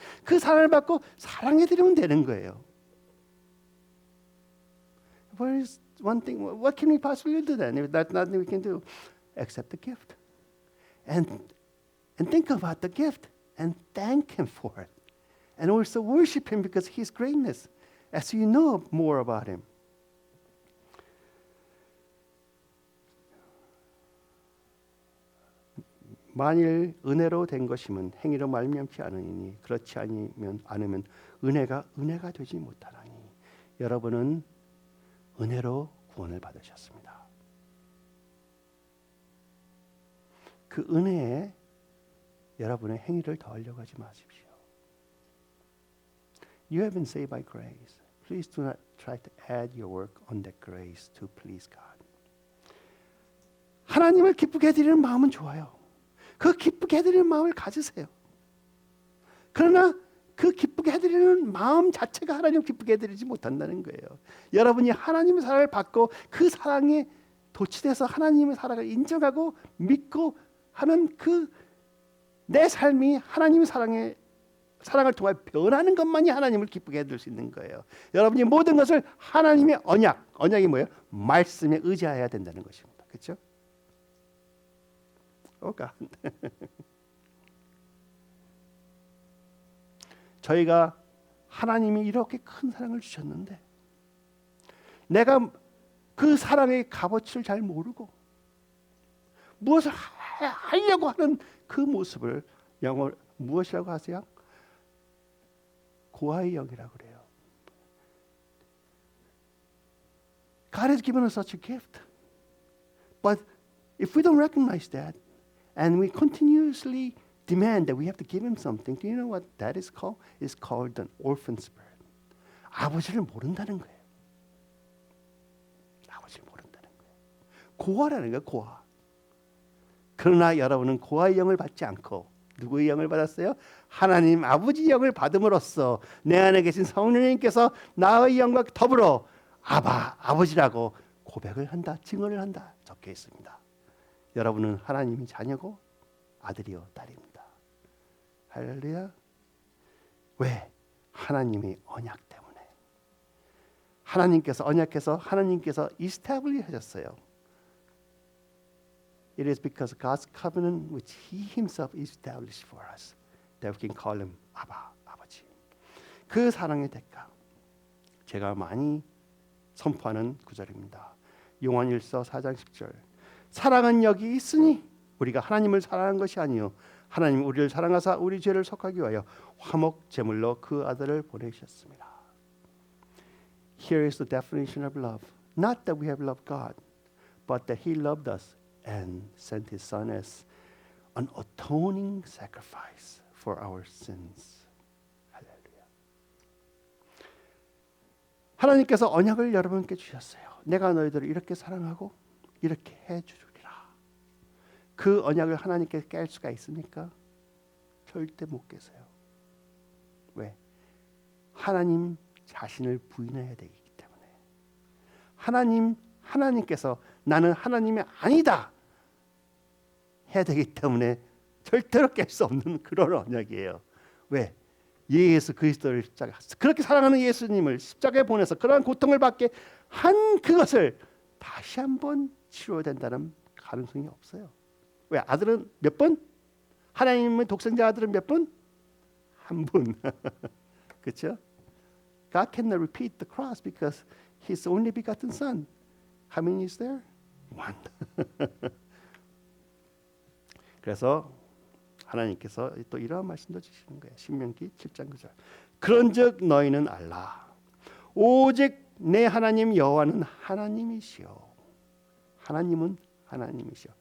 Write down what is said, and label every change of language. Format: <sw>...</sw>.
<ko>그 사랑을 받고 사랑해드리면 되는 거예요.</ko> <en>What is one thing? What can we possibly do then? If that's nothing we can do, accept the gift, and think about the gift and thank Him for it, and also worship Him because His greatness, as you know more about Him.</en> <ko>만일 은혜로 된 것이면 행위로 말미암지 않으니 그렇지 않으면 은혜가 되지 못하나니. 여러분은 은혜로 구원을 받으셨습니다. 그 은혜에 여러분의 행위를 더하려고 하지 마십시오.</ko> <en>You have been saved by grace. Please do not try to add your work on that grace to please God.</en> <ko>하나님을 기쁘게 해드리는 마음은 좋아요. 그 기쁘게 해드리는 마음을 가지세요. 그러나 그 기쁘게 해드리는 마음 자체가 하나님을 기쁘게 해드리지 못한다는 거예요. 여러분이 하나님의 사랑을 받고 그 사랑에 도취돼서 하나님의 사랑을 인정하고 믿고 하는 그 내 삶이 하나님의 사랑을 통해 변하는 것만이 하나님을 기쁘게 해드릴 수 있는 거예요. 여러분이 모든 것을 하나님의 언약이 뭐예요? 말씀에 의지해야 된다는 것입니다. 그렇죠? 오가 저희가 하나님이 이렇게 큰 사랑을 주셨는데 내가 그 사랑의 값어치를 잘 모르고 무엇을 하려고 하는 그 모습을 영어로 무엇이라고 하세요? 고아의 영이라고 그래요.</ko> <en>God has given us such a gift. But if we don't recognize that and we continuously demand that we have to give him something, do you know what that is called? It's called an orphan spirit.</en> <ko>아버지를 모른다는 거예요. 아버지를 모른다는 거예요. 고아라는 거예요. 고아. 그러나 여러분은 고아의 영을 받지 않고 누구의 영을 받았어요? 하나님 아버지 영을 받음으로써 내 안에 계신 성령님께서 나의 영과 더불어 아버지라고 고백을 한다, 증언을 한다 적혀 있습니다. 여러분은 하나님이 자녀고 아들이요 딸입니다. 할렐루야. 왜? 하나님의 언약 때문에. 하나님께서 언약해서 하나님께서 establish 하셨어요.</ko> <en>It is because God's covenant which He Himself established for us that we can call Him 아버지.</en> <ko>그 사랑의 대가 제가 많이 선포하는 구절입니다. 요한일서 4장 10절. 사랑은 여기 있으니 우리가 하나님을 사랑한 것이 아니요 하나님 우리를 사랑하사 우리 죄를 속하기 위하여 화목 제물로 그 아들을 보내셨습니다.</ko> <en>Here is the definition of love. Not that we have loved God, but that He loved us and sent His Son as an atoning sacrifice for our sins.</en> <ko>할렐루야. 하나님께서 언약을 여러분께 주셨어요. 내가 너희들을 이렇게 사랑하고 이렇게 해주리라. 그 언약을 하나님께 깰 수가 있습니까? 절대 못 깨세요. 왜? 하나님 자신을 부인해야 되기 때문에. 하나님께서 나는 하나님이 아니다 해야 되기 때문에 절대로 깰 수 없는 그런 언약이에요. 왜? 예수 그리스도를 십자가 그렇게 사랑하는 예수님을 십자가에 보내서 그러한 고통을 받게 한 그것을 다시 한번 치료해야 된다는 가능성이 없어요. 왜? 아들은 몇 번? 하나님의 독생자 아들은 몇 번? 한 분. 그렇죠?</ko> <en>God cannot repeat the cross because His only begotten Son. How many is there? One.</en> <ko>그래서 하나님께서 또 이러한 말씀도 주시는 거예요. 신명기 7장 9절. 그런즉 너희는 알라. 오직 내 하나님 여호와는 하나님이시요. 하나님은 하나님이시요.</ko>